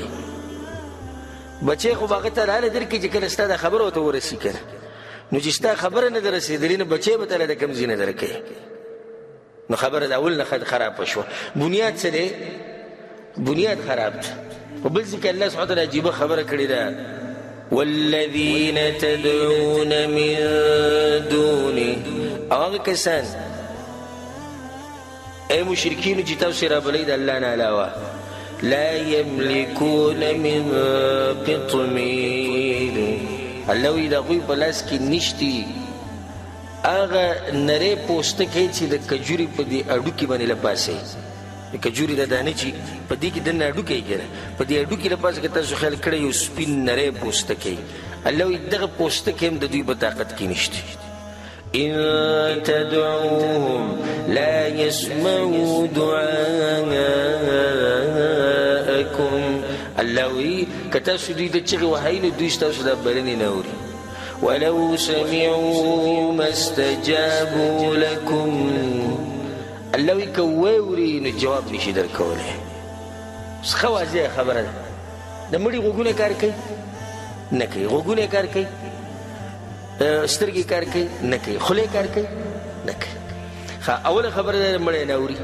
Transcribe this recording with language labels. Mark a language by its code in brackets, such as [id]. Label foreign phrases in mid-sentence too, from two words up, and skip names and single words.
[ps] بچی خو به هغه ته حاله درکړي چې کله ستا دا خبره ورته ورسي که نه. نو چې ستا خبره نه در رسېدلې نو بچی به تاله د کوم ځای نه درکوي. نو خبره د اول نه خرابه شوه. بنیاد څه دی؟ بنیاد خراب ده. په بل ځای کې [ar] الله سبحانه وتعالی [ps] عجیبه خبره کړې ده. [ar] والذین تدعون من دونه، [ps] او هغه کسان ای مشرکینو چې تاسو یې رابلئ د الله نه علاوه، [ar] لا یملکون من قطمیر، [ps] الله وایي د هغوی په لاس کې نشتي هغه نری پوستکی چې د کجوري په دې اډوکي باندې لپاسئ. د کجوري د دانې چې په دې کې دننه اډوکی یې که نه، په دې اډوکي لپاسه که تاسو خیال کړی یو سپین نری پوستکی، الله وایي دغه پوستکی هم د دوی په طاقت کې نشته. [ar] إن تدعوهم لا يسمعوا دعاءكم، [ps] الله وی کتاسو دوی ته چغې وهئ نو دوی ستاسو دا بلنې نه اوري. [ar] ولو سمعوا ما استجابوا لكم، [ps] الله وی که واوري نو جواب نشي درکولی. ښه واضحه خبره ده. د مړي غوږونه کار کوي؟ نه کوي. غوږونه کار کوي؟ سترګې کار کوي؟ نه کوي. خولې کار کوي؟ نه کوي. اوله خبره ده مړی نه اوري.